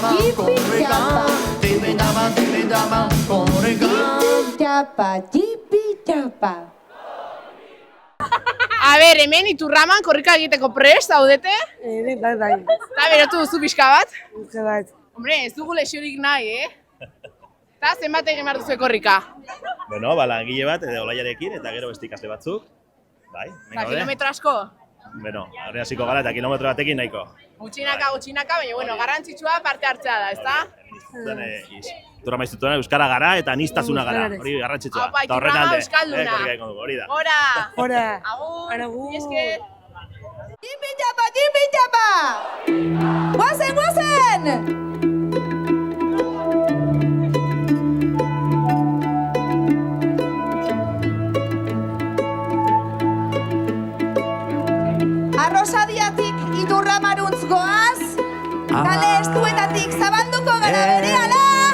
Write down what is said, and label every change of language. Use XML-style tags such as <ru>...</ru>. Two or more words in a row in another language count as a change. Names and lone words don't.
<eu>Jipi-japa, jipi-japa. A ber, hemen Iturraman korrika egiteko prest, zaudete? Bai. Eta berotu duzu pixka bat? Bai. Hombre, ez dugu lesiorik nahi, Eta zenbat egin behar duzu korrika? Bueno, langile bat, olaiarekin, eta gero beste ikasle batzuk. Bai, Eta kilometro asko? Bueno, horre hasiko gara eta kilometro batekin nahiko. Gutxinaka, baina, bueno, garrantzitsua parte hartzea da, ezta? Iturrama institutuan euskara gara eta aniztasuna gara, hori garrantzitsua. Aupa, Iturrama euskalduna. Hori da. Hora! Agur! Esker! Jipi-japa, jipi-japa! Guazen! Arrosadiatik Iturramaruntz goaz, kale estuetatik zabalduko gara berehala.</eu>